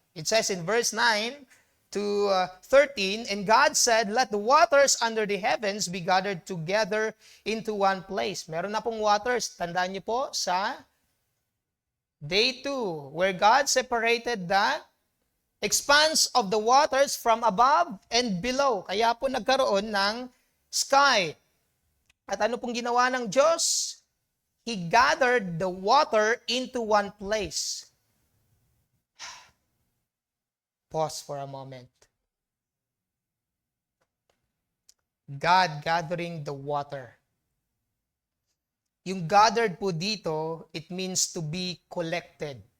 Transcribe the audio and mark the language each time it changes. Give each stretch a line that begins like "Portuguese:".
English: It says in verse 9 to 13, and God said, let the waters under the heavens be gathered together into one place.
Filipino: Meron na pong waters. Tandaan niyo po sa day 2, where God separated the
English: expanse of the waters from above and below.
Filipino: Kaya po nagkaroon ng sky. At ano pong ginawa ng Diyos?
English: He gathered the water into one place. Pause for a moment. God gathering the water. Yung gathered po dito, it means to be collected.